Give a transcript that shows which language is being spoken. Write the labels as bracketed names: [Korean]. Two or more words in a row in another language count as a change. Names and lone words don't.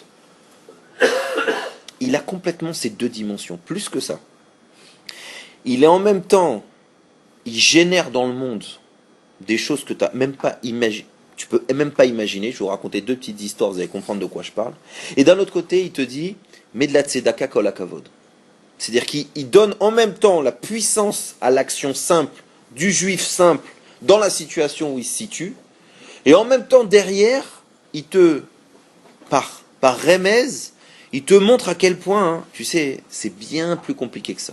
[French] Il a complètement ces deux dimensions, plus que ça. Il est en même temps, il génère dans le monde des choses que tu n'as même pas imaginé. Tu peux même pas imaginer. Je vais vous raconter deux petites histoires, vous allez comprendre de quoi je parle. Et d'un autre côté, il te dit, mais de la tzedaka [Hebrew] כל הכבוד. [French] C'est-à-dire qu'il donne en même temps la puissance à l'action simple du juif simple dans la situation où il se situe, et en même temps derrière, il te, par remez, il te montre à quel point, hein, tu sais, c'est bien plus compliqué que ça.